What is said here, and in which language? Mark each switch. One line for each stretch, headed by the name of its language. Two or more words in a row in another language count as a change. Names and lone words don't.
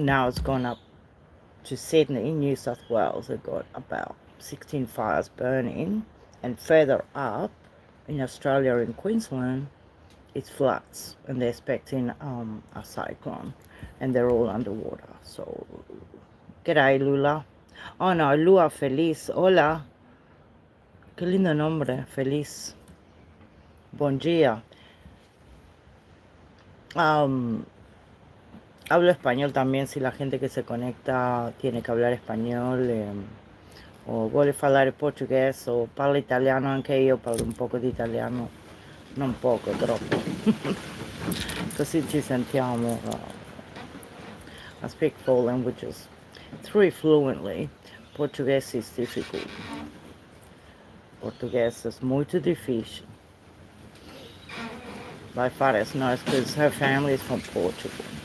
English: Now it's gone up to Sydney, New South Wales. They've got about 16 fires burning, and further up in Australia, in Queensland, it's floods, and they're expecting a cyclone, and they're all underwater. So, g'day, Lula. Oh no, Lua Feliz. Hola.
Spanish: Qué lindo nombre, Feliz.
Portuguese: Bon día.
Spanish: Hablo español también si la gente que se conecta tiene que hablar español.
Italian: O vuole parlare portoghese o parla italiano, anche io parlo un poco di italiano, non poco, troppo. Così ci sentiamo.
English: I speak 4 languages, 3 fluently. Portuguese is difficult. Portuguese is
Portuguese: muito difícil.
English: My father's knows because her family is from Portugal.